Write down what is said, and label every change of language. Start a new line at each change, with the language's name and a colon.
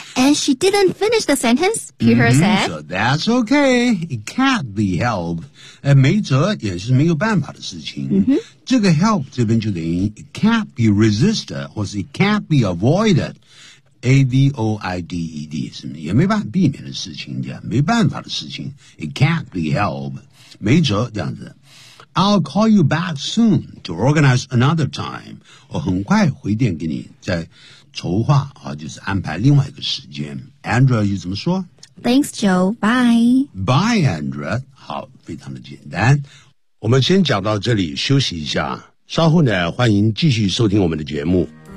English: And she didn't finish the sentence, Peter said. So that's okay. It can't be helped.
Chinese: 没辙也是没有办法的事情。这个
English: help
Chinese: 这边就等于
English: it can't be resisted,
Chinese: 或是
English: it can't be avoided.
Chinese: A-V-O-I-D-E-D 是也没办法避免的事情，没办法的事情。
English: It can't be helped.
Chinese: 没辙这样子。
English: I'll call you back soon to organize another time.
Chinese: 我很快回电给你，再筹划啊，就是安排另外一个时间。 Andrew 又怎么说
English: ？Thanks, Joe. Bye. Bye, Andrew.
Chinese: 好，非常的简单。我们先讲到这里，休息一下。稍后呢，欢迎继续收听我们的节目。